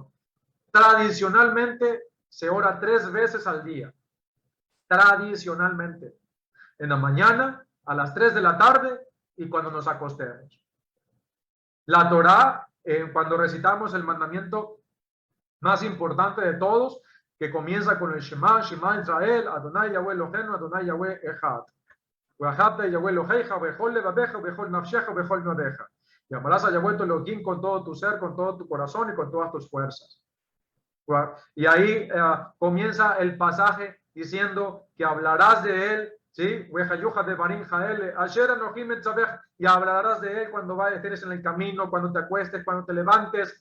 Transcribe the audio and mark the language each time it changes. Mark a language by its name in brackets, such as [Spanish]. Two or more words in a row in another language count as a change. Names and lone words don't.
[Spanish] Tradicionalmente se ora 3 veces al día. Tradicionalmente. En la mañana, a las 3 de la tarde y cuando nos acostemos. La Torá, cuando recitamos el mandamiento más importante de todos, que comienza con el Shema, [Hebrew] שמע ישראל, אדני יהוה אלהינו, אדני יהוה אחד. ואהבת יהוה אלהיך, בכל לבבך, בכל נפשך, בכל נודך. [Spanish] Y amarás a Yahweh tu Elohim con todo tu ser, con todo tu corazón y con todas tus fuerzas. Y ahí comienza el pasaje diciendo que hablarás de él, ¿sí? Y hablarás de él cuando estés en el camino, cuando te acuestes, cuando te levantes.